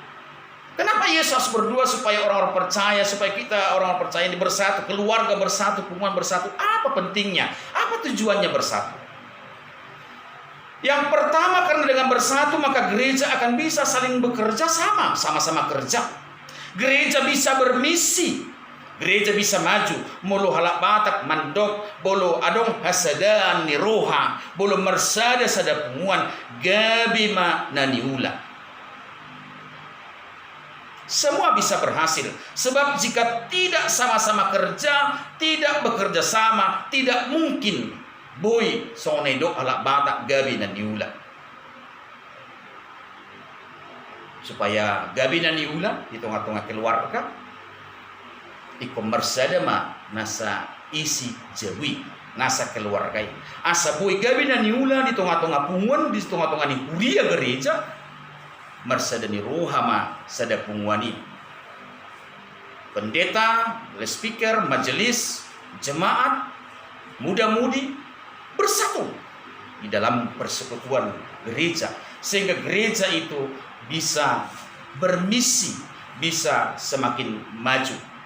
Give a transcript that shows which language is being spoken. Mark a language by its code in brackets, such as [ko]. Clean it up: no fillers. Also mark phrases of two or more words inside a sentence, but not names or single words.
[id] Kenapa Yesus berdoa supaya orang-orang percaya, supaya kita orang-orang percaya ini bersatu, keluarga bersatu, hubungan bersatu? Apa pentingnya? Apa tujuannya bersatu? Yang pertama, karena dengan bersatu maka gereja akan bisa saling bekerja sama-sama kerja. Gereja bisa bermisi. Gereja bisa maju, [bbc] mulu halak batak mandok, bolo adong hasadan ni roha, bolo mersada sada punguan, gabima naniula. [id] Semua bisa berhasil, sebab jika tidak sama-sama kerja, tidak bekerja sama, tidak mungkin [bbc] boy sonedok halak batak gabi naniula. Supaya gabi naniula [id] di tengah-tengah keluarga, [bbc] ikomersada ma nasa isi jawi nasa keluarga asa boy gabi na niula [id] di tengah-tengah [bbc] punguan, [id] di tengah-tengah [bbc] ni huria gereja mersada ni rohama sada punguani [id] pendeta, speaker, majelis, jemaat, muda-mudi bersatu di dalam persekutuan gereja, sehingga gereja itu bisa bermisi, bisa semakin maju.